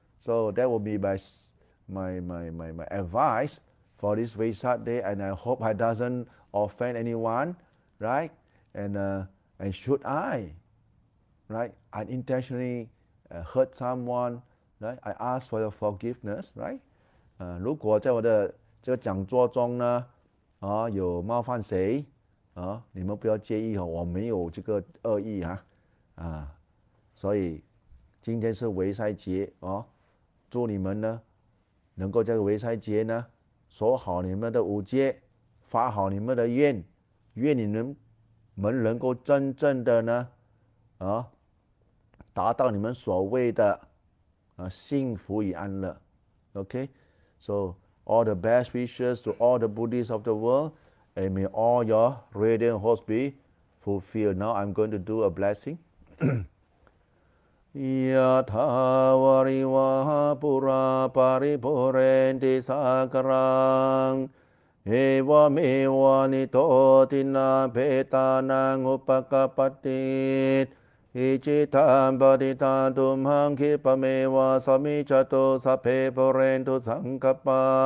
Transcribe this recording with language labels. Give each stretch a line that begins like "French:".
English: So that will be my advice for this Wesak day, and I hope I doesn't offend anyone, right? And should I, right, unintentionally hurt someone, right? I ask for your forgiveness, right?
Chinese: 如果在我的这个讲座中呢，有冒犯谁，你们不要介意我没有这个恶意所以今天是维赛节祝你们呢能够在维赛节呢守好你们的五戒，发好你们的愿，愿你们能够真正的呢达到你们所谓的幸福与安乐。
English: Okay, so all the best wishes to all the Buddhists of the world, and may all your radiant hopes be fulfilled. Now I'm going to do a blessing.
Pali: ยะถาวาริวหาปุราปาริปุเรนติสากรังเอวเมวะนิโตตินาเปตานังอุปกปปติอิจิตังปฏิตังตุมหังคิปะเมวะสมิจตุสัพเพปุเรนตุสังกปปา